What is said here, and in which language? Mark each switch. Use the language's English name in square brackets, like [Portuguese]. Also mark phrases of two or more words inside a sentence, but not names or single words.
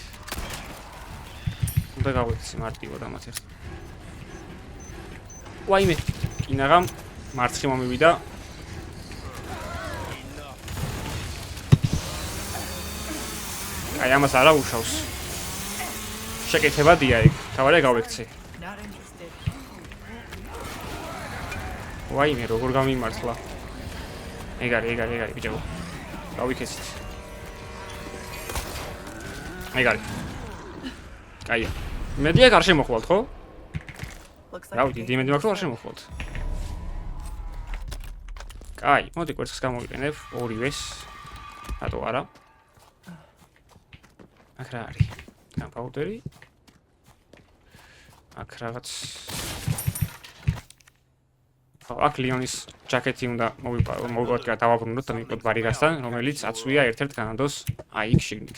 [Georgian] უნდა გავიქცე მარტივად ამათ ეხლა. ვაიმე, კინაღამ მარცხი მომივიდა. აი ამას არა უშავს. შეკეთებადია ეგ. თავარია გავიქცე. [English] Not interested. [Georgian] ვაიმე როგორ გამიმართლა. ეგარი ბიჭო. გავიქეცით. ეგარი. კაია. მედია არ შემოხვალთ, ხო? [English] Looks like [Georgian] რავი, დიდი მედი მაქვს, რომ არ შემოხვალთ. კაი, მოდი კვერცხს გამოვიყენებ, ორივეს. რატო არა? აქ რა არის? გამპაუდერი. აქ რაღაც აქ ლიონის ჯაკეტი უნდა მოვიყოთ და დავაბრუნოთ და მივიღოთ ბარიგასთან, რომელიც აწვია ერთ-ერთ განადოს აი იქ შიგნით.